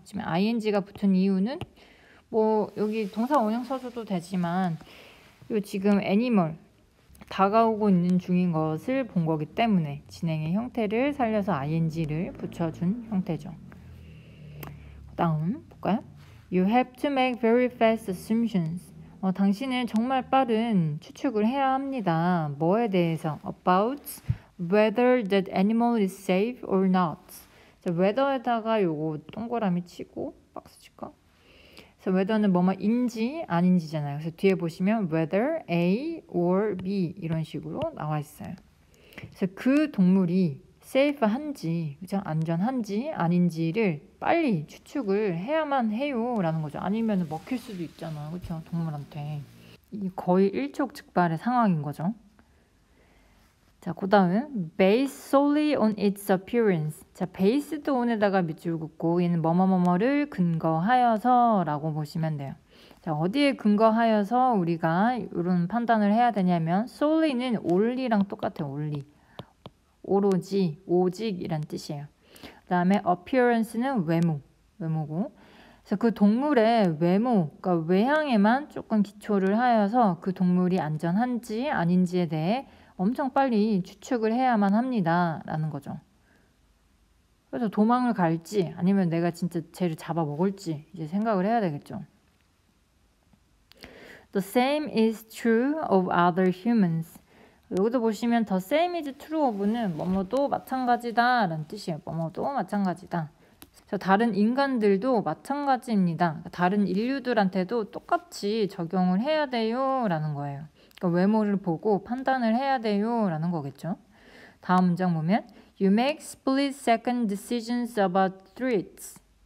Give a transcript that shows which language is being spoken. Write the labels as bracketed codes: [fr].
[ko] 지금 ing가 붙은 이유는 뭐 여기 동사 원형 써줘도 되지만 요 지금 애니멀 다가오고 있는 중인 것을 본 거기 때문에 진행의 형태를 살려서 ing를 붙여준 형태죠. 다음 볼까요? [en] You have to make very fast assumptions. [ko] 당신은 정말 빠른 추측을 해야 합니다. 뭐에 대해서? [en] About whether that animal is safe or not. [ko] 자, whether에다가 요거 동그라미 치고 박스 칠까? 그래서 whether는 뭐뭐인지 아닌지잖아요. 그래서 뒤에 보시면 [en] whether A or B [ko] 이런 식으로 나와 있어요. 그래서 그 동물이 safe한지, 그죠? 안전한지 아닌지를 빨리 추측을 해야만 해요 라는 거죠. 아니면 먹힐 수도 있잖아. 그렇죠? 동물한테. 이 거의 일촉즉발의 상황인 거죠. 자, 그 다음 [en] based solely on its appearance. [ko] 자, [en] based on [ko] 에다가 밑줄 긋고 얘는 뭐뭐뭐뭐를 근거하여서 라고 보시면 돼요. 자, 어디에 근거하여서 우리가 이런 판단을 해야 되냐면 solely는 only랑 똑같아요. [en] only. [ko] 오로지, 오직이란 뜻이에요. 그 다음에 appearance는 외모고. 그래서 그 동물의 외모, 그러니까 외향에만 조금 기초를 하여서 그 동물이 안전한지 아닌지에 대해 엄청 빨리 추측을 해야만 합니다. 라는 거죠. 그래서 도망을 갈지 아니면 내가 진짜 쟤를 잡아먹을지 이제 생각을 해야 되겠죠. [en] The same is true of other humans. [ko] 여기도 보시면 [en] the same is true of [ko] 는 뭐뭐도 마찬가지다 라는 뜻이에요. 뭐뭐도 마찬가지다. 그래서 다른 인간들도 마찬가지입니다. 다른 인류들한테도 똑같이 적용을 해야 돼요 라는 거예요. 그러니까 외모를 보고 판단을 해야 돼요 라는 거겠죠. 다음 문장 보면 [en] You make split-second decisions about threats.